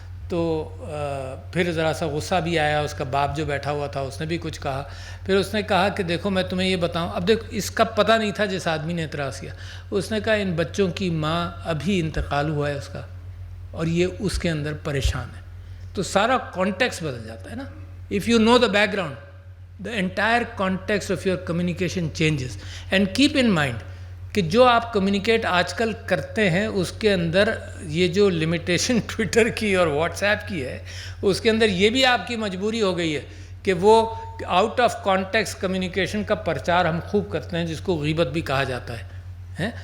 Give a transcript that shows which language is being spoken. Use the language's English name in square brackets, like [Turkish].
[Urdu] تو پھر ذرا سا غصہ بھی آیا، اس کا باپ جو بیٹھا ہوا تھا اس نے بھی کچھ کہا. پھر اس نے کہا کہ دیکھو میں تمہیں یہ بتاؤں. اب دیکھو اس کا پتہ نہیں تھا جس آدمی نے اعتراض کیا. اس نے کہا ان بچوں کی ماں ابھی انتقال ہوا ہے اس کا، اور یہ اس کے اندر پریشان ہے. تو سارا کانٹیکسٹ بدل جاتا ہے نا. [English] If you know the background, the entire context of your communication changes. And keep in mind [Urdu] کہ جو آپ کمیونیکیٹ آج کل کرتے ہیں اس کے اندر یہ جو لمیٹیشن ٹویٹر کی اور واٹس ایپ کی ہے، اس کے اندر یہ بھی آپ کی مجبوری ہو گئی ہے کہ وہ آؤٹ آف کانٹیکسٹ کمیونیکیشن کا پرچار ہم خوب کرتے ہیں، جس کو غیبت بھی کہا جاتا ہے.